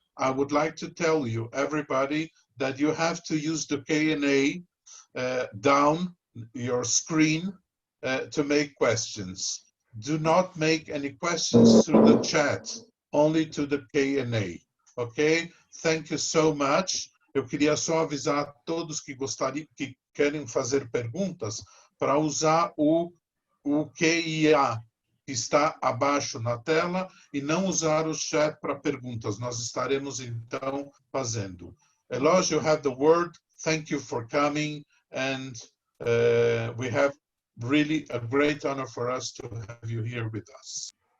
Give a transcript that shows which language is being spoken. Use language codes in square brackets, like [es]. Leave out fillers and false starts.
[en] I would like to tell you, everybody, that you have to use the Q&A down your screen to make questions. Do not make any questions through the chat, only to the Q&A. Okay? Thank you so much. [pt] Eu queria só avisar a todos que querem fazer perguntas para usar o QIA que está abaixo na tela e não usar o chat para perguntas. Nós estaremos então fazendo. [en] Eloge, you have the word. Thank you for coming, and we have really a great honor for us to have you here with us.